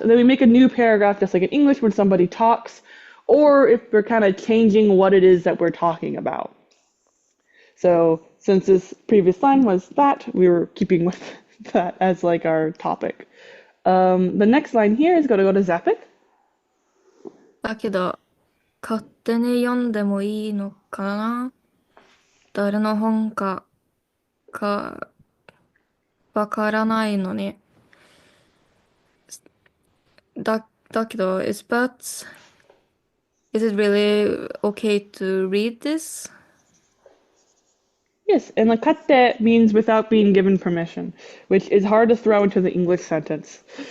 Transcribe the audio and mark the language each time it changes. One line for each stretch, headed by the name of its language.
English: And then we make a new paragraph just like in English when somebody talks, or if we're kind of changing what it is that we're talking about. So since this previous line was that, we were keeping with that as like our topic. The next line here is going to go to Zapic.
Japanese: だけど、勝手に読んでもいいのかな？誰の本かわからないのに。だけど、
English: is it really okay to read this? Yes, and lakatte means without being given permission, which is hard to throw into the English sentence.